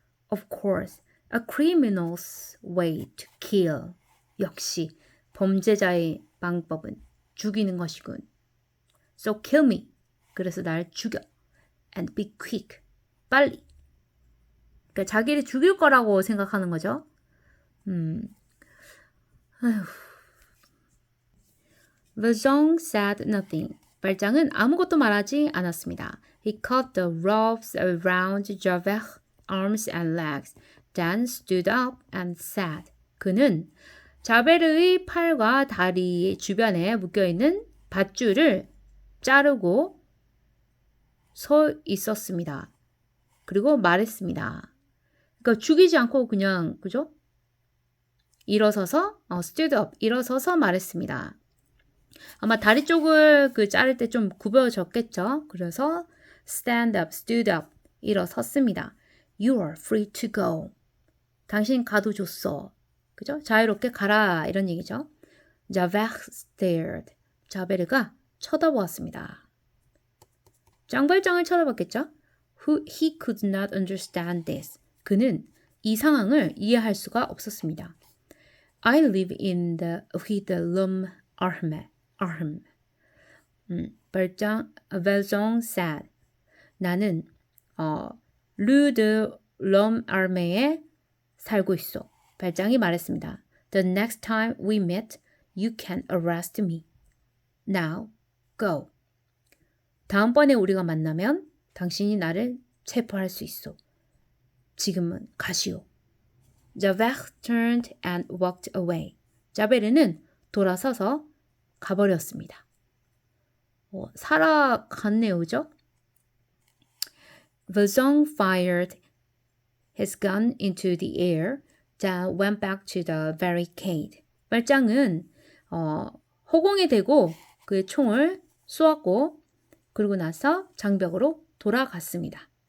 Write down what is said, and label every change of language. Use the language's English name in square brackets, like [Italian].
[English] Of course, a criminal's way to kill. [Korean] 역시 범죄자의 방법은 죽이는 것이군. [English] So kill me. [Korean] 그래서 날 죽여. [English] And be quick. [Korean] 빨리. 그러니까 자기를 죽일 거라고 생각하는 거죠. [English] Vaison said nothing. [Korean] 발장은 아무것도 말하지 않았습니다. [English] He cut the ropes around Javert's arms and legs, then stood up and said. [Korean] 그는 자베르의 팔과 다리 주변에 묶여있는 밧줄을 자르고 서 있었습니다. 그리고 말했습니다. 그러니까 죽이지 않고 그냥 그죠? 일어서서 stood up 일어서서 말했습니다. 아마 다리 쪽을 그 자를 때 좀 굽어졌겠죠. 그래서 stand up, stood up 일어섰습니다. [English] You are free to go. [Korean] 당신 가도 좋소. 그죠? 자유롭게 가라 이런 얘기죠. [English] Javert stared. [Korean] 자베르가 쳐다보았습니다. 장발장을 쳐다봤겠죠? [English] He could not understand this. [Korean] 그는 이 상황을 이해할 수가 없었습니다. [English] I live in the with the l'homme armé. Valjean said. [Korean] 나는 르드 l'homme armé에 살고 있어. 발장이 말했습니다. [English] The next time we meet, you can arrest me. Now, go. [Korean] 다음번에 우리가 만나면 당신이 나를 체포할 수 있어. 지금은 가시오. [English] Javert turned and walked away. [Korean] 자베르는 돌아서서 가버렸습니다. 살아갔네요, 그죠? [English] Valjean fired his gun into the air, then went back to the barricade. [Korean] 발장은 허공에 대고 그의 총을 쏘았고 그러고 나서 장벽으로 돌아갔습니다.